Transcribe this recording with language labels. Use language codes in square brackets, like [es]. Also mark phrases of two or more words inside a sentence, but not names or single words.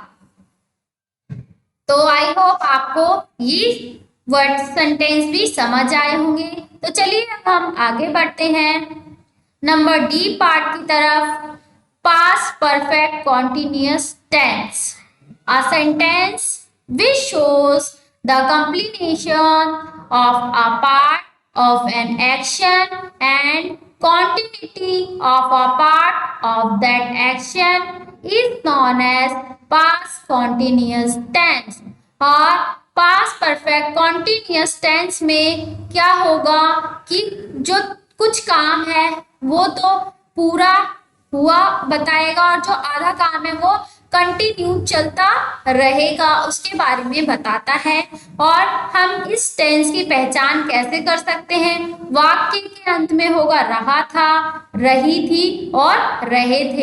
[hi] तो [en] I hope [hi] आपको ये [en] word sentence [hi] भी समझ आए होंगे। तो चलिए अब हम आगे बढ़ते हैं [en] number D part [hi] की तरफ। [en] past perfect continuous tense, a sentence which shows the completion of a part of an action and continuity of a part of that action is known as past continuous tense। [hi] और [en] past perfect continuous tense [hi] में क्या होगा कि जो कुछ काम है वो तो पूरा हुआ बताएगा और जो आधा काम है वो कंटिन्यू चलता रहेगा उसके बारे में बताता है। और हम इस टेंस की पहचान कैसे कर सकते हैं, वाक्य के अंत में होगा रहा था, रही थी और रहे थे।